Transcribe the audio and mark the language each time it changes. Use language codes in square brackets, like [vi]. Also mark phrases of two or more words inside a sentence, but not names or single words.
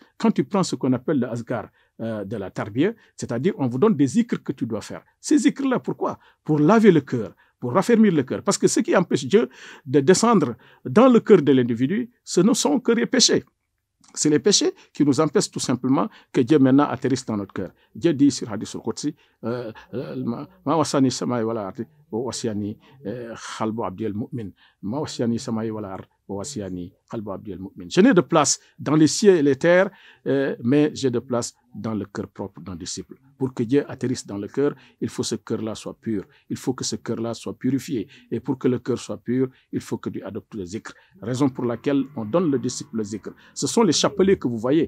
[fr] Quand tu prends ce qu'on appelle le azkar de la tarbiya, c'est-à-dire on vous donne des zikrs que tu dois faire. Ces zikrs-là, pourquoi? Pour laver le cœur, pour raffermir le cœur. Parce que ce qui empêche Dieu de descendre dans le cœur de l'individu, ce ne sont que les péchés. C'est les péchés qui nous empêchent tout simplement que Dieu maintenant atterrisse dans notre cœur. Dieu dit sur [ar] حديث القدسي ما وسعني سمائي ولا أرضي و وسعني قلب عبدي المؤمن. ما وسعني سمائي ولا أرضي و وسعني قلب عبدي المؤمن. [fr] Je n'ai de place dans les cieux et les terres, mais j'ai de place dans le cœur propre d'un disciple. Pour que Dieu atterrisse dans le cœur, il faut que ce cœur-là soit pur. Il faut que ce cœur-là soit purifié. Et pour que le cœur soit pur, il faut que tu adoptes le zikr. Raison pour laquelle on donne le disciple le zikr. Ce sont les chapelets que vous voyez.